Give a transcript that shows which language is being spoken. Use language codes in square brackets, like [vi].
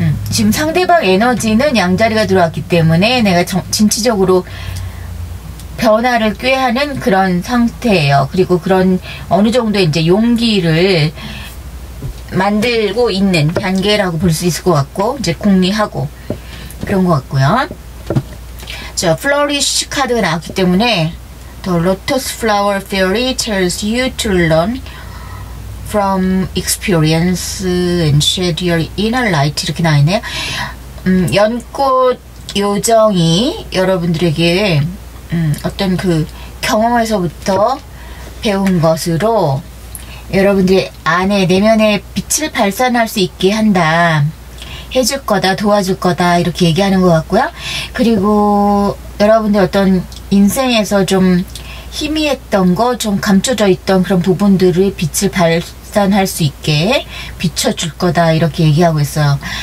[ko] 지금 상대방 에너지는 양자리가 들어왔기 때문에 내가 진취적으로 변화를 꾀하는 그런 상태예요. 그리고 그런 어느 정도 이제 용기를 만들고 있는 단계라고 볼 수 있을 것 같고, 이제 궁리하고 그런 것 같고요. 자, 플러리쉬 카드가 나왔기 때문에 [en] The Lotus Flower Fairy tells you to learn from experience and shed your inner light, [ko] 이렇게 나와있네요. 연꽃 요정이 여러분들에게 어떤 그 경험에서부터 배운 것으로 여러분들 안에 내면의 빛을 발산할 수 있게 한다. 해줄 거다, 도와줄 거다 이렇게 얘기하는 것 같고요. 그리고 여러분들 어떤 인생에서 좀 희미했던 거, 좀 감춰져 있던 그런 부분들의 빛을 발산할 수 있게 비춰줄 거다 이렇게 얘기하고 있어요.